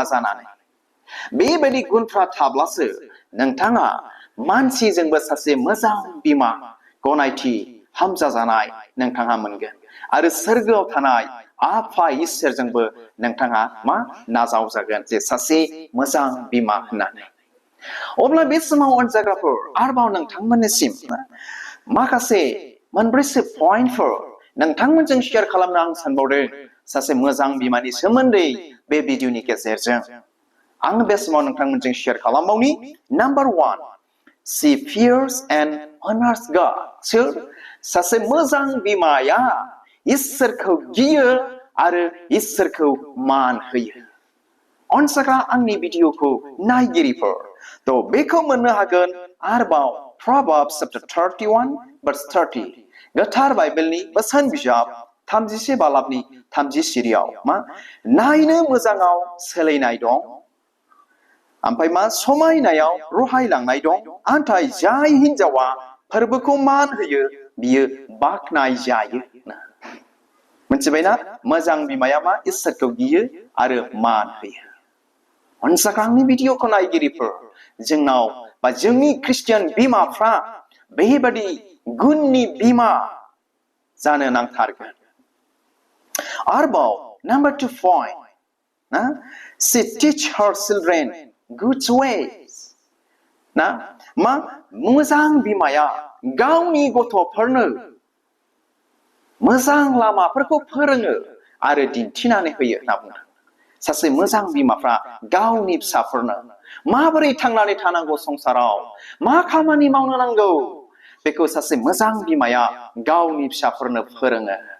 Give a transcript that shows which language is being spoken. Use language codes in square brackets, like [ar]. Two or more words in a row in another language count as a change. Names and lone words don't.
[brx] जानानै बेबायदि गुनफ्रा थाब्लासो नोंथाङा मानसिजोंबो सासे मोजां बिमा गनायथि हामजाजानाय नोंथाङा मोनगोन आरो सोरगोआव थानाय आफा इसोरजोंबो नोंथाङा मा नाजावजागोन जे सासे मोजां बिमा होननानै अब्ला बे समाव अनजाग्राफोर आरोबाव नोंथांमोननिसिम माखासे मोनब्रैसो पइन्टफोर नोंथांमोनजों शेयार खालामनो आं सानबावदों सासे मोजां बिमानि सोमोन्दै बे भिडिअनि गेजेरजों आं बे समाव नोंथांमोनजों शेयार खालामबावनि नाम्बार 1 [en] she fears and honors God [brx] सोर सासे मोजां बिमाया इसोरखौ गियो आरो इसोरखौ मान होयो अनसाग्रा आंनि भिडिअखौ नायगिरिफोर थ' बेखौ मोननो हागोन आरोबाव Proverbs [en] chapter 31 verse 30 [brx] गोथार बाइबेलनि बोसोन बिजाब 31 बालाबनि 30 सिरियाव मा नायनो मोजाङाव सोलायनाय दं ओमफ्राय मा समायनायाव रहायलांनाय दं नाथाय जाय हिनजावा फोरबोखौ मान होयो बियो बाख्नाय जायो मोनथिबायना मोजां बिमाया मा इसोरखौ गियो आरो मान होयो अनसाग्रांनि भिडिअखौ नायगिरिफोर जोंनाव बा जोंनि ख्रिस्टियान बिमाफ्रा बेबादि गुननि बिमा जानो नांथारगोन आरोबाव नाम्बार 2 पइन्ट ना [en] she teach her children good ways [brx] ना मा मोजां बिमाया गावनि गथ'फोरनो मोजां लामाफोरखौ फोरोङो आरो दिन्थिनानै होयो होनना बुंदों सासे मोजां बिमाफ्रा गावनि फिसाफोरनो माबोरै थांनानै थानांगौ संसाराव मा खामानि मावनो नांगौ बेखौ सासे मोजां बिमाया गावनि फिसाफोरनो फोरोङो